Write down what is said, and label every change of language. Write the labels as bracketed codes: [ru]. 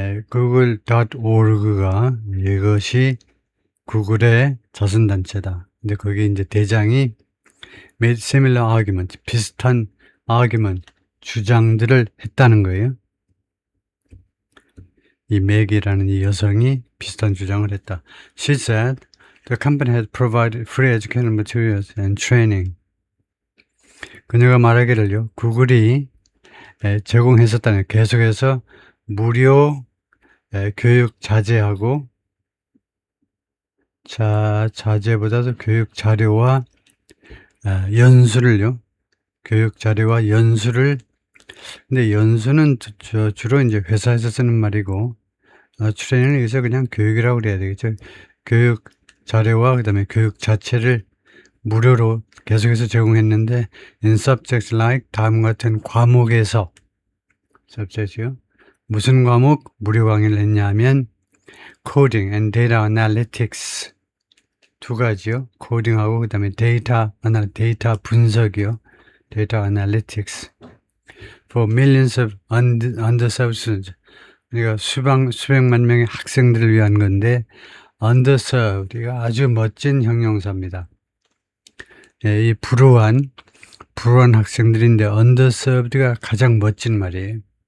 [ko] Google.org가 이것이 구글의 자선단체다. 근데 거기 이제 대장이 made similar argument, 비슷한 argument, 주장들을 했다는 거예요. 이 맥이라는 이 여성이 비슷한 주장을 했다. [en] She said the company had provided free educational materials and training. [ko] 그녀가 말하기를요, 구글이 제공했었다는, 계속해서 무료 교육 자재하고, 자재보다도 교육 자료와 연수를요, 교육 자료와 연수를, 근데 연수는 주로 이제 회사에서 쓰는 말이고, 트레이닝은 여기서 그냥 교육이라고 그래야 되겠죠. 교육 자료와 그 다음에 교육 자체를 무료로 계속해서 제공했는데, in subjects like, 다음 같은 과목에서, subject요. 무슨 과목 무료 강의를 했냐면, coding and data analytics. 두 가지요. 코딩하고 그 다음에 데이터 분석이요. 데이터 analytics. [en] For millions of underserved students. [ko] 그러니까 수백만 명의 학생들을 위한 건데, underserved, 이거 아주 멋진 형용사입니다. 이 불우한 학생들인데, underserved가 가장 멋진 말이에요.